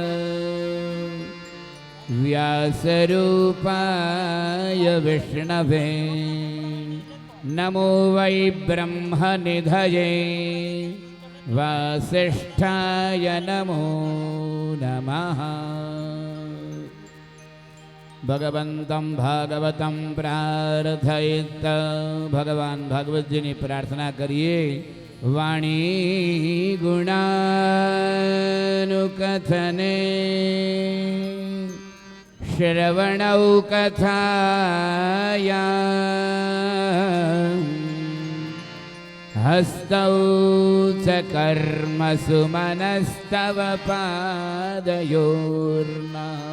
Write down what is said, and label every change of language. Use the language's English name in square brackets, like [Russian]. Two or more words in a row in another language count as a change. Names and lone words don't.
[Sanskrit] व्यासरूपाय विष्णवे नमो वै ब्रह्मनिधये वासिष्ठाय नमो नमः भगवन्तं भागवतं प्रार्थयेत [Gujarati] ભગવાન ભાગવતજીની પ્રાર્થના કરીએ [Sanskrit] વાણી ગુણાનુકથને श्रवणौ कथायां हस्तौ च कर्मसु मनस्तव पादयोर्न